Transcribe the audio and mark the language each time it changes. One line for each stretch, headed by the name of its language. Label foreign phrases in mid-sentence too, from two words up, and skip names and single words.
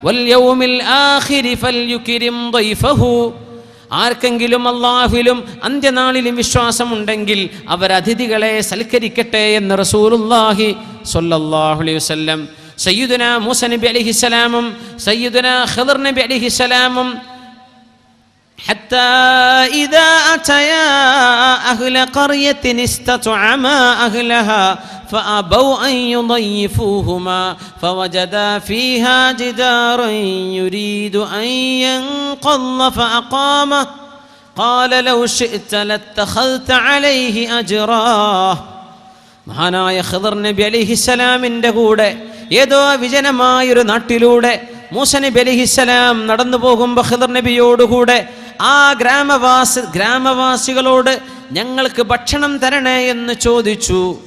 Arabic: واليوم الآخر فليكرم ضيفه.
Malayalam: ആർക്കെങ്കിലും അല്ലാഹുവിലും അന്ത്യനാളിലും വിശ്വാസമുണ്ടെങ്കിൽ അവർ അതിഥികളെ സൽക്കരിക്കട്ടെ എന്ന് റസൂലുള്ളാഹി
Arabic: صلى الله عليه وسلم. സയ്യിദുനാ മൂസ നബി അലൈഹിസ്സലാമും സയ്യിദുനാ ഖിദ്ർ നബി അലൈഹിസ്സലാമും حتى إذا أتيا أهل قرية استطعما أهلها فأبوا أن يضيفوهما فوجدا فيها جدارا يريد أن ينقض فأقامه قال لو شئت لاتخذت عليه أجرا.
Malayalam: മഹാനായ ഖിദ്ർ നബി അലൈഹിസ്സലാമിൻ്റെ കൂടെ ഏതോ വിജനമായൊരു നാട്ടിലൂടെ മൂസ നബി അലൈഹിസ്സലാം നടന്നു പോകുമ്പോൾ ഖിദ്ർ നബിയോടുകൂടെ ആ ഗ്രാമവാസികളോട് ഞങ്ങൾക്ക് ഭക്ഷണം തരണേ എന്ന് ചോദിച്ചു.